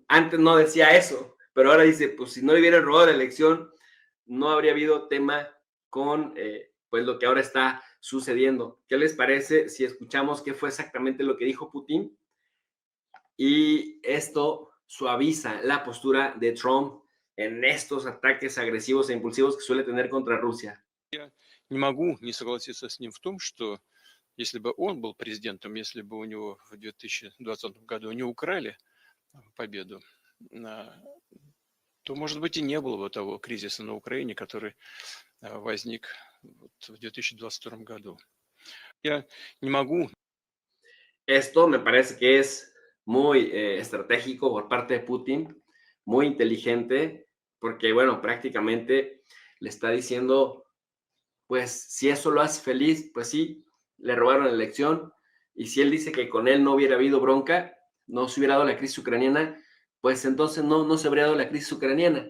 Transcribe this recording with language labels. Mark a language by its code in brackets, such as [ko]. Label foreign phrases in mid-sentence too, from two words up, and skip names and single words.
[es] Antes no decía eso, pero ahora dice, pues si no le hubieran robado la elección, no habría habido tema con pues lo que ahora está sucediendo. ¿Qué les parece si escuchamos qué fue exactamente lo que dijo Putin? Y esto suaviza la postura de Trump en estos ataques agresivos e impulsivos que suele tener contra Rusia. [ru] Не могу не согласиться с ним в том, что если бы он был президентом, если бы у него в 2020 году не украли победу, то, может быть, и не было бы того кризиса на Украине, который возник в 2022 году. Я не могу. [es] Esto me parece que es muy estratégico por parte de Putin, muy inteligente, porque, bueno, prácticamente le está diciendo, pues, si eso lo hace feliz, pues sí, le robaron la elección, y si él dice que con él no hubiera habido bronca, no se hubiera dado la crisis ucraniana, pues entonces no se habría dado la crisis ucraniana.